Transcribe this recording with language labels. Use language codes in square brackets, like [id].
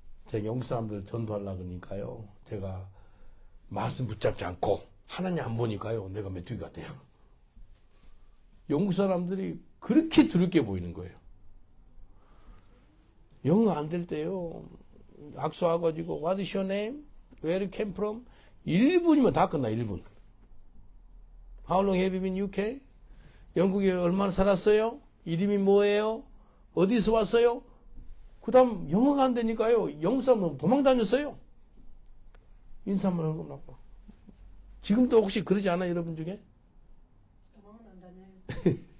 [ko] 제가 영국 사람들 전도하려고 그러니까요. 제가 말씀 붙잡지 않고 하나님 안 보니까요. 내가 메뚜기 같아요. 영국 사람들이 그렇게 드럽게 보이는 거예요. 영어 안 될 때요. 악수하고지고 [en] What is your name? Where you came from? [ko] 1분이면 다 끝나. 1분. [en] How long have you been in UK? [ko] 영국에 얼마나 살았어요? 이름이 뭐예요? 어디서 왔어요? 그 다음 영어가 안 되니까요. 영국 사람은 도망 다녔어요. 인사만 하고 나고. 지금도 혹시 그러지 않아요? 여러분 중에? 도망은 안 다녀요.